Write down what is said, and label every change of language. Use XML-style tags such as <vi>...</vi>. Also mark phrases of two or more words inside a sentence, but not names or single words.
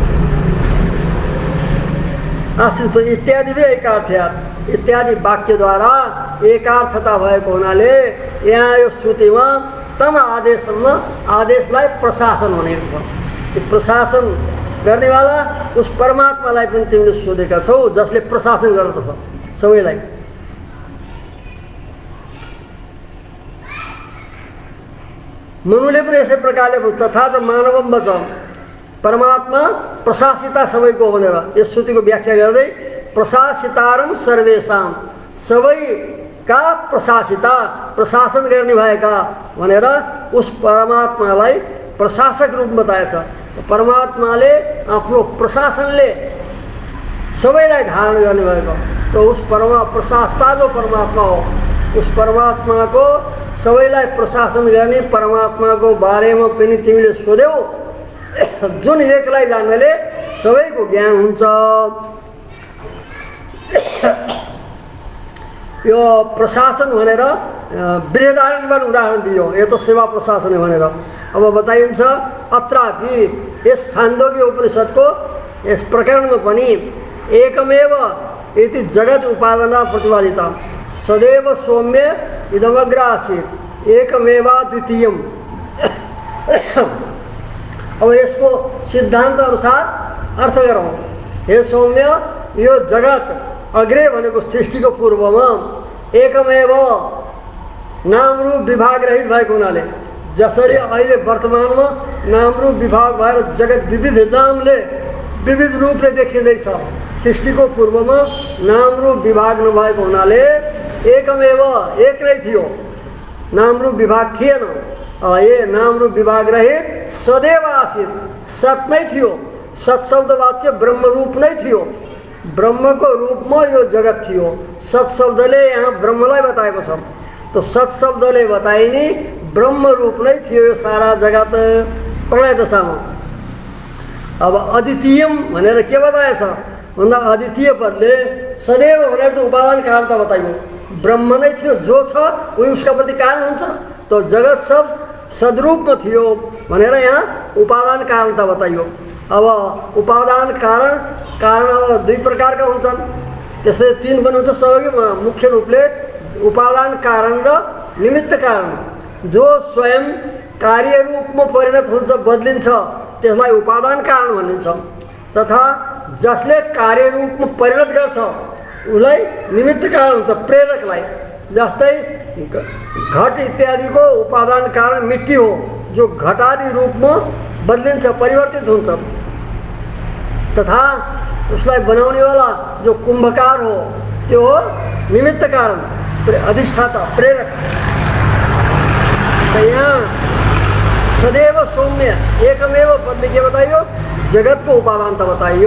<sa>आश्रित इत्यादि भी एकार्थ्यात्,</sa> <ne>इत्यादि वाक्यद्वारा एकार्थता भएको हुनाले यहाँ यो श्रुतिमा तम आदेशमा आदेशलाई प्रशासन भनेको छ। यो प्रशासन गर्नेवाला उस परमात्मालाई पनि तिमीले सोधेका छौ, जसले प्रशासन गर्दछ सबैलाई। मनुले पनि यसै प्रकारले</ne> <sa>तथा च मानवम वच,</sa> <ne>परमात्मा प्रशासिता सबैको भनेर यस श्रुतिको व्याख्या गर्दै</ne> <sa>प्रशासितारम सर्वेषां,</sa> <ne>सबैका प्रशासिता, प्रशासन गर्ने भएका भनेर उस परमात्मालाई प्रशासक रूप बताएछ। परमात्माले आफ्नो प्रशासनले सबैलाई धारण गर्ने भएको, तो उस प्रशासता जो परमात्मा हो, उस परमात्माको सबैलाई प्रशासन गर्ने परमात्माको बारेमा पनि तिमीले सोध्यौ, जुन एकलाई जान्नाले सबैको ज्ञान हुन्छ। यो प्रशासन भनेर बृहदारण्यबाट उदाहरण दियो, यो त सेवा प्रशासन भनेर। अब बताइन्छ अत्रापि यस छान्दोग्य उपनिषदको यस प्रकरणमा पनि</ne> <sa>एकमेव यति जगत उपादान प्रतिपादिता सदैव सौम्य इदमग्र आसीत् एकमेवा द्वितीयम।</sa> <ne>अब यसको सिद्धान्त अनुसार अर्थ गरौँ। हे सौम्य, यो जगत अग्रे भनेको सृष्टिको पूर्वमा एकमेव नाम रूप विभाग रहित भएको हुनाले, जसरी अहिले वर्तमानमा नाम रूप विभाग भएर जगत विविध नामले विविध रूपले देखिँदैछ, सृष्टिको पूर्वमा नाम रूप विभाग नभएको हुनाले एकमेव एक नै थियो, नाम रूप विभाग थिएन। ये नाम रूप विभाग रहित</ne> <sa>सदैव आसीत्,</sa> <ne>सत नै थियो, सत शब्द वाच्य ब्रह्म रूप नै थियो। ब्रह्मको रूपमा यो जगत थियो। सत शब्दले यहाँ ब्रह्मलाई बताएको छ। तो सत शब्दले बताइने ब्रह्म रूप नै थियो यो सारा जगत प्रलय दशामा। अब अद्वितीयम भनेर के बताएछ भन्दा अद्वितीय पदले सदैव भनेर त उपादान कारणता बताइयो। ब्रह्म नै थियो, जो छ उही उसका प्रति कारण हुन्छ। तो जगत सब सदरूपमा थियो भनेर यहाँ उपादान कारणता बताइयो। अब उपादान कारण अब दुई प्रकारका हुन्छन्, त्यसै तीन पनि हुन्छ सहयोगी। मुख्य रूपले उपादान कारण र निमित्त कारण। जो स्वयं कार्य रूपमा परिणत हुन्छ, बदलिन्छ, त्यसलाई उपादान कारण भनिन्छ। तथा जसले कार्य रूपमा परिणत गर्छ उसलाई निमित्त कारण हुन्छ, प्रेरकलाई। जस्तै घट इत्यादिको उपादान कारण मिट्टी हो, जो घटादि रूपमा बदलिन्छ, परिवर्तित हुन्छ। तथा उसलाई बनाउनेवाला जो कुम्भकार हो त्यो हो निमित्त कारण, अधिष्ठाता, प्रेरक। यहाँ</ne> <sa>सदैव सौम्य एकमेव</sa> <ne>पदले के बताइयो, जगतको उपादान त बताइयो।</ne>